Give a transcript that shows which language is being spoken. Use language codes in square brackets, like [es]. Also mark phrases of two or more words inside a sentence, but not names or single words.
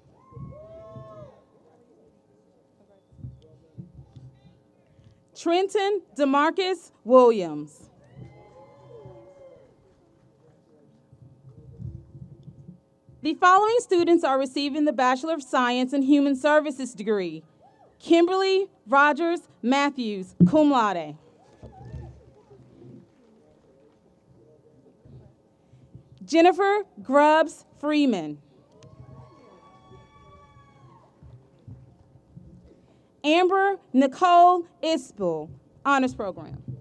[en] Trenton DeMarcus Williams. The following students are receiving the Bachelor of Science in Human Services degree. Kimberly Rogers Matthews, [la] cum laude. [en] Jennifer Grubbs Freeman. Amber Nicole Isbell, honors program.